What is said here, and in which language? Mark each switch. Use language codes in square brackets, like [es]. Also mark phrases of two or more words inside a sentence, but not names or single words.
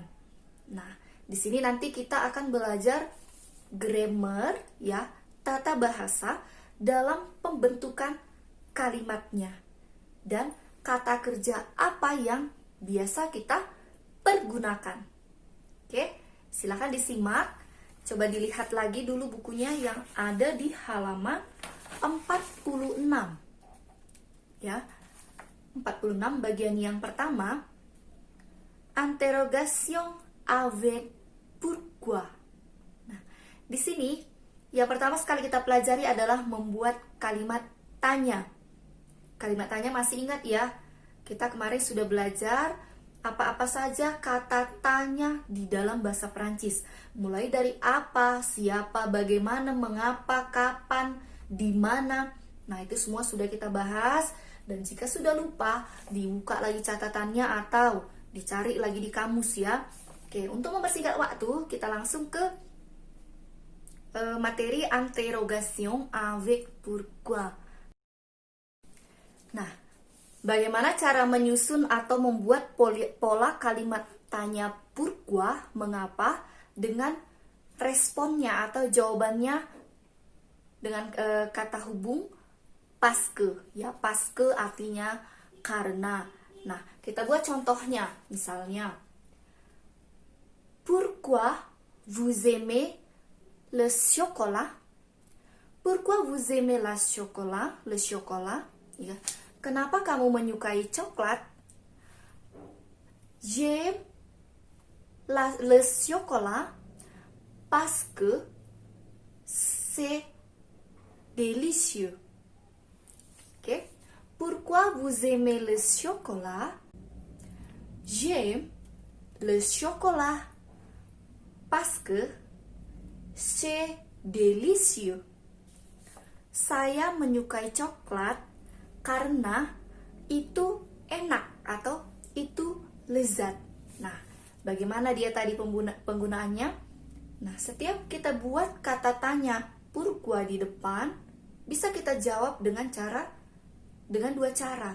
[id] Nah, di sini nanti kita akan belajar grammar ya, tata bahasa dalam pembentukan kalimatnya dan kata kerja apa yang biasa kita pergunakan. Oke, silakan disimak. Coba dilihat lagi dulu bukunya yang ada di halaman 46. Ya. 46 bagian yang pertama, [fr] interrogation avec pourquoi. [id] Nah, di sini yang pertama sekali kita pelajari adalah membuat kalimat tanya. Kalimat tanya masih ingat ya? Kita kemarin sudah belajar apa-apa saja kata tanya di dalam bahasa Prancis. Mulai dari apa, siapa, bagaimana, mengapa, kapan, di mana. Nah, itu semua sudah kita bahas. Dan jika sudah lupa, dibuka lagi catatannya atau dicari lagi di kamus ya. Oke, untuk mempersingkat waktu, kita langsung ke materi [fr] interrogation avec pourquoi. [id] Nah, bagaimana cara menyusun atau membuat pola kalimat tanya pourquoi, mengapa, dengan responnya atau jawabannya dengan kata hubung [fr] parce que, [id] ya, [fr] parce que [id] artinya karena. Nah, kita buat contohnya, misalnya, [fr] pourquoi vous aimez le chocolat? Pourquoi vous aimez le chocolat? [id] Ya, kenapa kamu menyukai coklat? [fr] J'aime le chocolat parce que c'est délicieux. [id] Okay. [fr] Pourquoi vous aimez le chocolat? J'aime le chocolat parce que c'est délicieux. [id] Saya menyukai coklat karena itu enak atau itu lezat. Nah, bagaimana dia tadi penggunaannya? Nah, setiap kita buat kata tanya pourquoi di depan, bisa kita jawab dengan dua cara.